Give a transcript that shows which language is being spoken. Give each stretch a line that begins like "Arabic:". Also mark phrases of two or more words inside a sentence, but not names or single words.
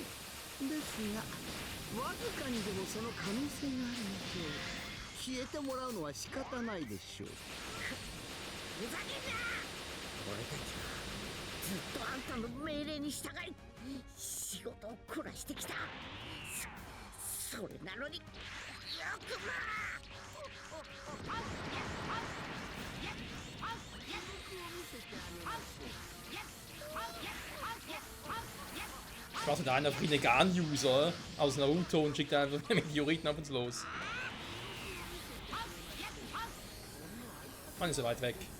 Japanese: ですがわずかにでもその可能性があるので消えてもらうのは仕方ないでしょう。ふざけんな。俺たちはずっとあんたの命令に従い仕事をこなしてきた。それなのによくまあ。
German: Ich weiß nicht, einer Rinnegan-User aus Naruto und schickt einfach Meteoriten auf uns los. Man ist ja weit weg.